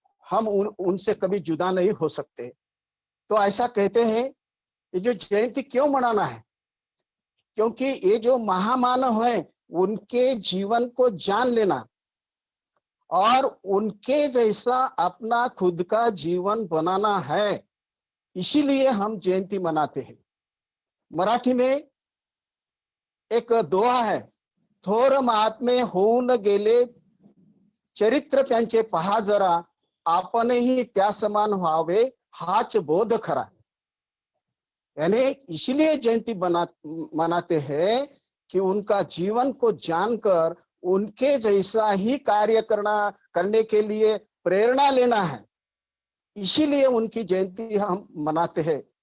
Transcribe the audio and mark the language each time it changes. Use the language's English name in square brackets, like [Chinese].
[Hindi] हम उनसे कभी जुदा नहीं हो सकते। तो ऐसा कहते हैं, ये जो जयंती क्यों मनाना है, क्योंकि ये जो महामानव है उनके जीवन को जान लेना और उनके जैसा अपना खुद का जीवन बनाना है, इसीलिए हम जयंती मनाते हैं। मराठी में एक दोहा है, [Marathi] थोर महात्मे होऊन गेले चरित्र त्यांचे पहा जरा, आपणही त्या समान व्हावे हाच बोध खरा। [Hindi] यानी इसलिए जयंती मनाते हैं कि उनका जीवन को जानकर उनके जैसा ही कार्य करने के लिए प्रेरणा लेना है, इसीलिए उनकी जयंती हम मनाते हैं।